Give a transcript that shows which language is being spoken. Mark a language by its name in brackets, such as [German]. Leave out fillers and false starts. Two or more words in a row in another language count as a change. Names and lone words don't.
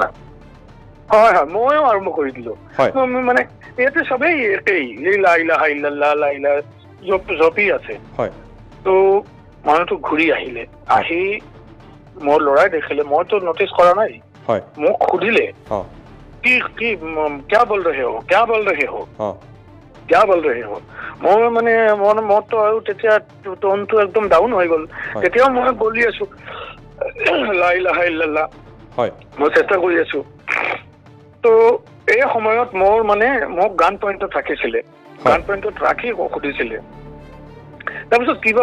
[Assamese] হয় ময়ো আৰম্ভ কৰি দিলো মানে ইয়াতে চবেই একেই [Arabic] لا إله إلا الله لا إله [Assamese] জপি আছে তো মানুহটো ঘূৰি আহিলে আহি মোৰ ল'ৰাই দেখিলে মইতো নটিচ কৰা নাই মোক সুধিলে কি [Hindi] क्या बोल रहे [Assamese] हो মই মানে মনটো আৰু তেতিয়া টোনটো একদম ডাউন হৈ গ'ল তেতিয়াও মই বলি আছো [Arabic] لا إله إلا الله [Assamese] মই চেষ্টা কৰি আছো তো এই সময়ত মোৰ মানে মোক [English] gun point [Assamese] ৰাখিছিলে [English] gun point [Assamese] ৰাখি সুধিছিলে তাৰপিছত কিবা